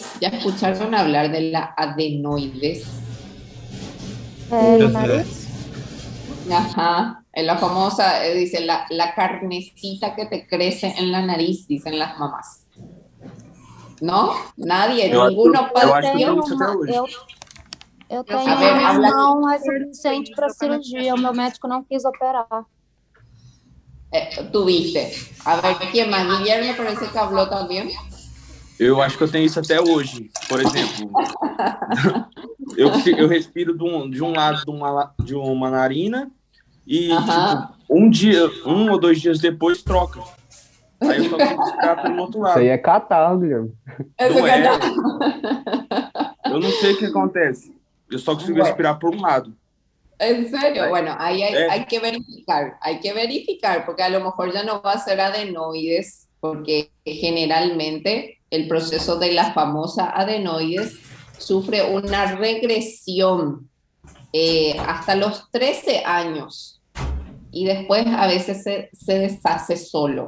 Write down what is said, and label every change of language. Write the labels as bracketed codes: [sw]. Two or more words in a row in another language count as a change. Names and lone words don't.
[es] ¿Ya escucharon hablar de la adenoides? ¿El nariz? Ajá, la famosa, dice, la carnecita que te crece en la nariz, dicen las mamás. ¿No? Nadie, ninguno padeció. [pt] Eu tenho não é suficiente para cirurgia. O meu médico não quis operar. [es] Tuviste. A ver, ¿quién más? Guilherme parece que habló también. [pt] Eu acho que eu tenho isso até hoje. Por exemplo, eu respiro de um lado de uma narina e tipo, 1 ou 2 dias depois troca. Aí eu só consigo respirar pelo outro lado. Isso aí é catarro, Guilherme. Não é. Eu não sei o que acontece. Eu só consigo respirar por um lado. [es] ¿En serio? Bueno, ahí hay que verificar, porque a lo mejor ya no va a ser adenoides, porque generalmente el proceso de la famosa adenoides sufre una regresión hasta los 13 años y después a veces se deshace solo.